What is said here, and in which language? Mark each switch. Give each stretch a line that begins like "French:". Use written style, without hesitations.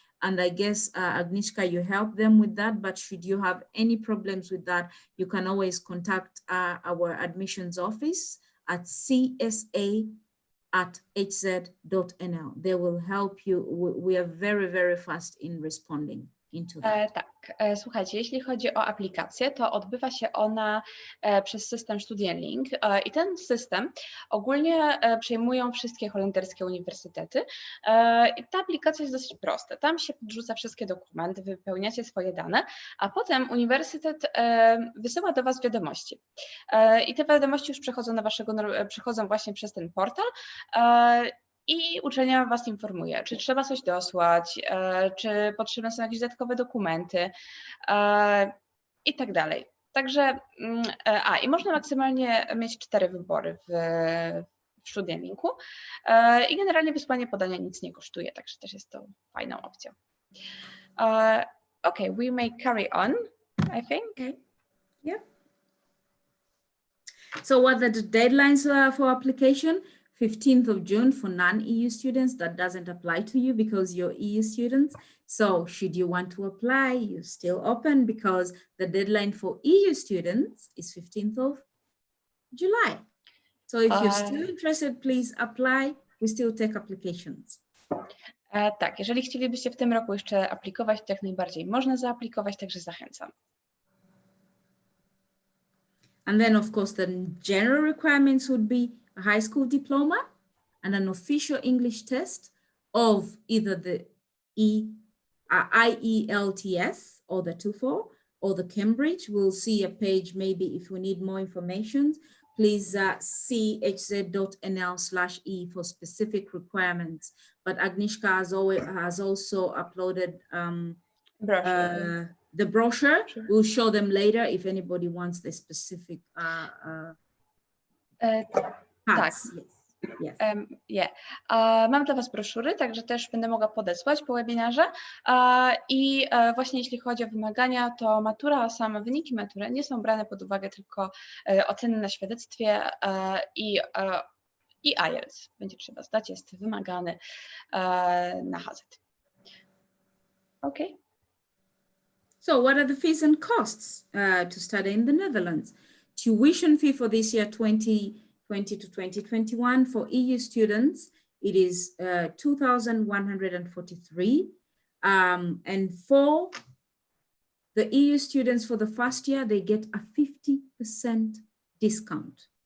English: And I guess, Agnieszka, you help them with that, but should you have any problems with that, you can always contact our admissions office at csa@hz.nl. They will help you. We are very, very fast in responding into that.
Polish: Tak, słuchajcie, jeśli chodzi o aplikację, to odbywa się ona przez system Studielink i ten system ogólnie przejmują wszystkie holenderskie uniwersytety. I ta aplikacja jest dosyć prosta. Tam się podrzuca wszystkie dokumenty, wypełniacie swoje dane, a potem uniwersytet wysyła do Was wiadomości. I te wiadomości już przechodzą właśnie przez ten portal. I uczelnia Was informuje, czy trzeba coś dosłać, czy potrzebne są jakieś dodatkowe dokumenty i tak dalej. Także, i można maksymalnie mieć 4 wybory w Studielinku i generalnie wysłanie podania nic nie kosztuje, także też jest to fajną opcją.
English: Okay, we may carry on, I think. Okay. Yeah. So what are the deadlines for application? 15th of June for non-EU students. That doesn't apply to you because you're EU students. So should you want to apply, you're still open because the deadline for EU students is 15th of July. So if you're still interested, please apply. We still take applications.
Polish: Tak, jeżeli chcielibyście w tym roku jeszcze aplikować, to jak najbardziej można zaaplikować, także zachęcam.
English: And then of course the general requirements would be a high school diploma and an official English test of either the IELTS or the TOEFL or the Cambridge, we'll see a page. Maybe if we need more information, please see hz.nl/e for specific requirements. But Agnieszka has also uploaded brochure. the brochure. Sure. We'll show them later if anybody wants the specific parts. Yes. Yeah.
Polish: Mam dla Was broszury, także też będę mogła podesłać po webinarze. I właśnie jeśli chodzi o wymagania, to matura, same wyniki matury nie są brane pod uwagę, tylko oceny na świadectwie i IELTS będzie trzeba zdać, jest wymagany na HZ.
English: Okay. So what are the fees and costs to study in the Netherlands? Tuition fee for this year 2020 to 2021 for EU students, it is 2,143. And for the EU students for the first year, they get a 50% discount.